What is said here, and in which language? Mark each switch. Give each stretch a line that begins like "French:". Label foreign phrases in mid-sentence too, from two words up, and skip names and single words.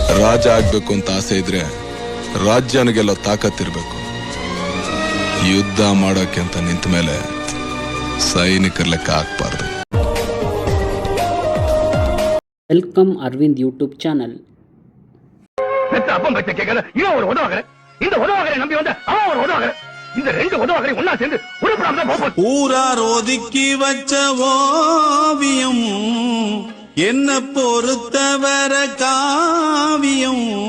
Kannada: ರಾಜ ಆಗ್ಬೇಕು ಅಂತ ಆಸೆ ಇದ್ರೆ ರಾಜ್ಯನಿಗೆಲ್ಲ ತಾಕತ್ತಿರ್ಬೇಕು. ಯುದ್ಧ ಮಾಡೋಕೆ ಅಂತ ನಿಂತ ಮೇಲೆ ಸೈನಿಕರ ಲೆಕ್ಕ ಹಾಕ್ಬಾರ್ದು.
English: welcome Aravind YouTube channel.
Tamil: அப்பம் பச்சை கேட்கல இவன் ஒரு உதவாகற, இந்த உதவாகரை நம்பி வந்த அவன் ஒரு உதவாகற, இந்த ரெண்டு உதவாகரை ஒன்னா சேர்ந்து உருப்படாம போகும். ஊரார் ஒதுக்கி வச்ச ஓவியம் என்ன பொறுத்தவர காவியம்.